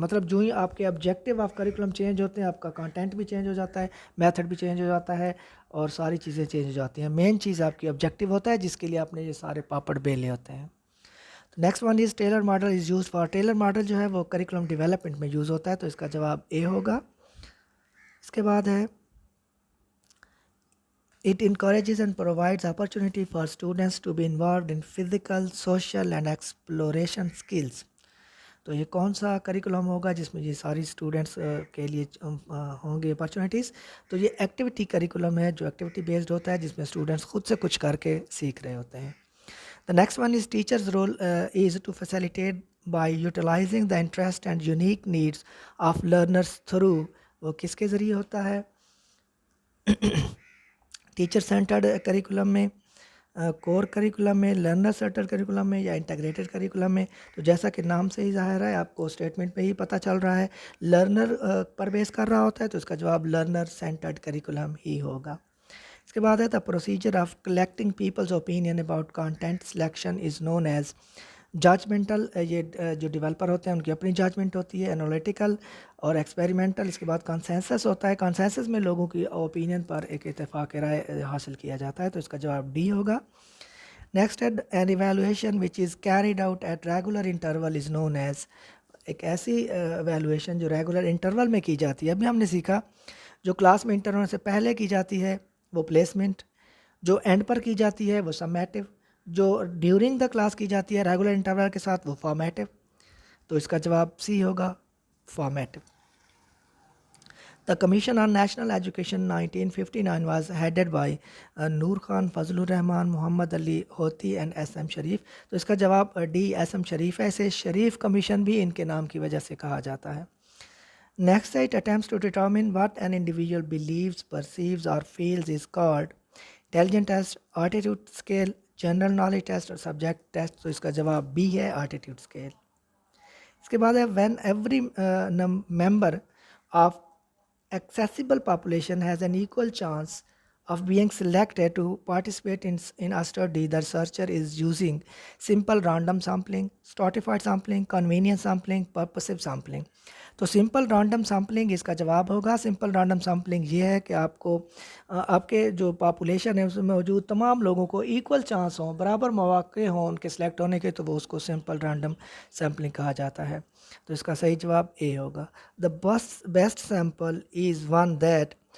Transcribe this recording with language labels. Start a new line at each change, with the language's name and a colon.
Urdu: مطلب جو ہی آپ کے آبجیکٹیو آف کریکولم چینج ہوتے ہیں، آپ کا کانٹینٹ بھی چینج ہو جاتا ہے، میتھڈ بھی چینج ہو جاتا ہے، اور ساری چیزیں چینج ہو جاتی ہیں. مین چیز آپ کی آبجیکٹیو ہوتا ہے جس کے لیے آپ نے یہ سارے پاپڑ بیلے ہوتے ہیں.
English: Next one is Tyler model is used for.
Urdu: Tailor model جو ہے وہ کریکولم ڈیولپمنٹ میں یوز ہوتا ہے، تو اس کا جواب اے ہوگا. اس کے بعد ہے
English: It encourages and provides opportunity for students to be involved in physical, social and exploration skills.
Urdu: تو یہ کون سا کریکولم ہوگا جس میں یہ ساری اسٹوڈنٹس کے لیے ہوں گے اپارچونیٹیز؟ تو یہ ایکٹیویٹی کریکولم ہے جو ایکٹیویٹی بیسڈ ہوتا ہے، جس میں اسٹوڈنٹس خود سے کچھ کر کے سیکھ رہے ہوتے ہیں.
English: The next one is teacher's role is to facilitate by utilizing the interest and unique needs of learners through.
Urdu: وہ کس کے ذریعے ہوتا ہے؟ ٹیچر سینٹرڈ کریکولم میں، کور کریکولم میں، لرنر سینٹرڈ کریکولم میں، یا انٹیگریٹڈ کریکولم میں؟ تو جیسا کہ نام سے ہی ظاہر ہے، آپ کو اسٹیٹمنٹ پہ ہی پتہ چل رہا ہے، لرنر پر بیس کر رہا ہوتا ہے، تو اس کا جواب لرنر سینٹرڈ کریکولم ہی ہوگا. اس کے بعد ہے
English: The procedure of collecting people's opinion about content selection is known as.
Urdu: Judgemental, یہ جو ڈیولپر ہوتے ہیں ان کی اپنی ججمنٹ ہوتی ہے، انالیٹیکل اور ایکسپیریمنٹل. اس کے بعد کنسنسس ہوتا ہے، کنسنسس میں لوگوں کی اوپینین پر ایک اتفاق رائے حاصل کیا جاتا ہے، تو اس کا جواب ڈی ہوگا.
English: Next an evaluation which is carried out at regular interval is known as.
Urdu: ایک ایسی ایویلویشن جو ریگولر انٹرول میں کی جاتی ہے. ابھی ہم نے سیکھا جو کلاس میں انٹرول سے پہلے کی جاتی ہے وہ پلیسمنٹ، جو اینڈ پر کی جاتی ہے وہ سمیٹیو، جو ڈیورنگ دا کلاس کی جاتی ہے ریگولر انٹرول کے ساتھ وہ فارمیٹیو. تو اس کا جواب سی ہوگا، formative.
English: The Commission on National Education 1959 was headed by Noor Khan, Fazlur Rahman, Muhammad Ali Hoti and S.M. Sharif.
Urdu: تو اس کا جواب ڈی ایس ایم شریف ہے. اسے شریف کمیشن بھی ان کے نام کی وجہ سے کہا جاتا ہے.
English: Next, it attempts to determine what an individual believes, perceives or feels is called intelligence test, attitude scale, general knowledge test اور subject test.
Urdu: تو اس کا جواب بی ہے،
English: attitude scale.
Urdu: اس کے بعد ہے
English: when every member of accessible population has an equal chance of being selected to participate in a study, the researcher is using simple random sampling, stratified sampling, convenience sampling, purposive sampling.
Urdu: تو simple رانڈم sampling اس کا جواب ہوگا. Simple رانڈم sampling یہ ہے کہ آپ کو آپ کے جو پاپولیشن ہے اس میں موجود تمام لوگوں کو ایکول چانس ہوں، برابر مواقع ہوں ان کے سلیکٹ ہونے کے، تو وہ اس کو سمپل رانڈم سیمپلنگ کہا جاتا ہے. تو اس کا صحیح جواب اے ہوگا.
English: The best sample is one that.